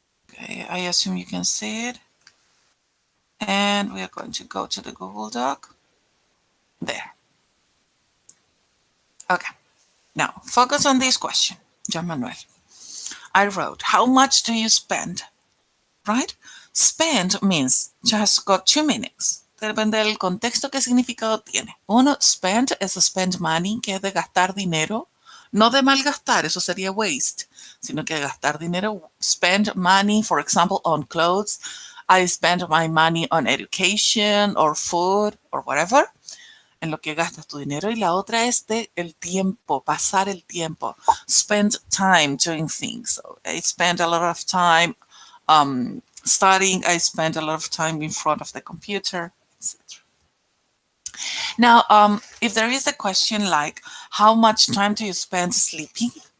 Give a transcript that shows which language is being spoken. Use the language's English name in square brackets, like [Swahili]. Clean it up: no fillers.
[English] Okay, I assume you can see it. And we are going to go to the Google Doc. There. Okay. Now, focus on this question, John Manuel. I wrote, how much do you spend? Right? Spend means just got two meanings. [Spanish] Depende del contexto qué significado tiene. Uno, spend es spend money, que es de gastar dinero. No de malgastar, eso sería waste, sino que gastar dinero. [English] Spend money, for example, on clothes. I spend my money on education or food or whatever. [Spanish] En lo que gastas tu dinero. Y la otra es de el tiempo, pasar el tiempo. [English] Spend time doing things. So I spend a lot of time studying. I spend a lot of time in front of the computer, etc. Now, if there is a question like, how much time do you spend sleeping?